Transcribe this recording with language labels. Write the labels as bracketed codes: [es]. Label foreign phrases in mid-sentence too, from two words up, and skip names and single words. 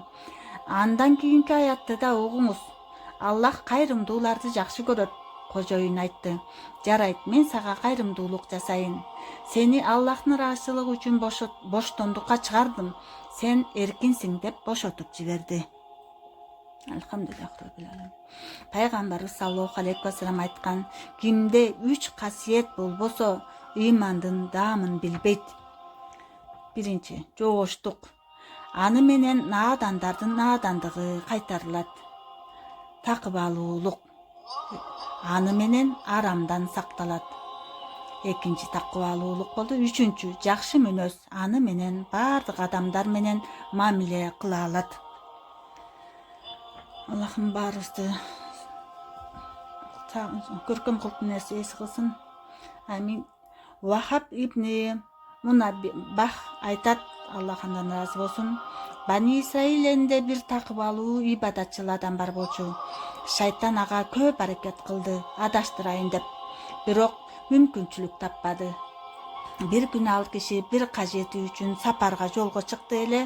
[ky] Андан кийинки аятты да угуңуз. Аллах кайрымдууларды жакшы көрөт. Кожоюн айтты. Жарайт, мен сага кайрымдуулук жасайын. Сени Аллахтын ыраазычылыгы үчүн боштондукка чыгардым. Сен эркинсиң деп бошотуп жиберди. Алхамдулиллах. Пайгамбарыбыз [ar] صلى الله عليه وسلم [ky] айткан, кимде 3 касиет болбосо, ыймандын даамын билбейт. Биринчи, жогоштук. Аны менен наадандардын наадандыгы кайтарылат. Такыбалуулук. Аны менен арамдан сакталат. Экинчи такыбалуулук болду. Үчүнчү, жакшы мүнөз. Аны менен бардык адамдар менен мамиле кыла алат. Аллахым баарыбызды көркөм кылып эс кылсын. Амин. Вахаб ибни Мунаббах айтат, Аллах андан ыраазы болсун. Бани Исраил элинде бир такыбалуу ибадатчыл адам бар болчу. Шайтан ага көп аракет кылды, адаштырайын деп. Бирок мүмкүнчүлүк таппады. Бир күн ал киши бир кажети үчүн сапарга жолго чыкты эле.